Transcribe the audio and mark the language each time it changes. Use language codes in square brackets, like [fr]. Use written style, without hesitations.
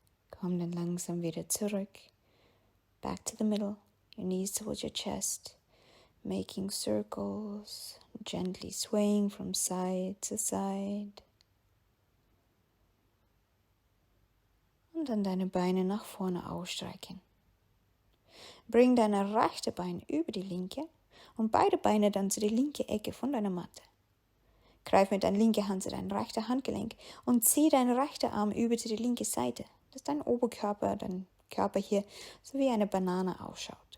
[de] Komm dann langsam wieder zurück. [en] Back to the middle. Your knees towards your chest. Making circles. Gently swaying from side to side. [de] Und dann deine Beine nach vorne ausstrecken. Bring deine rechte Bein über die linke und beide Beine dann zu der linken Ecke von deiner Matte. Greif mit deiner linken Hand zu deinem rechten Handgelenk und zieh deinen rechten Arm über zu der linken Seite, dass dein Oberkörper, dein Körper hier so wie eine Banane ausschaut.